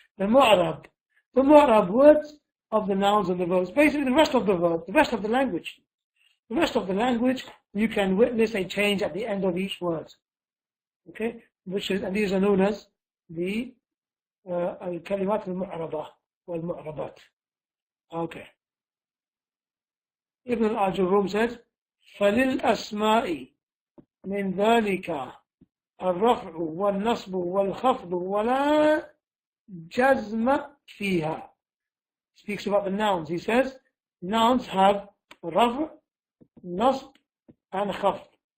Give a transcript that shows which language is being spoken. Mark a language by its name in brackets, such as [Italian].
[English] The Mu'rab words of the nouns and the verbs, basically the rest of the verbs, the rest of the language. The rest of the language, you can witness a change at the end of each word. Okay? And these are known as the al-kalimat al-mu'rabah wal-mu'rabat. Okay. Ibn al-Aajrummiyyah says, [Arabic] فَلِلْأَسْمَاءِ مِنْ ذَلِكَ الرَّفْعُ وَالنَّصْبُ وَالْخَفْضُ وَلَا جَزْمَ فِيهَا. [English] Speaks about the nouns. He says, nouns have raf', nasb, and khafd.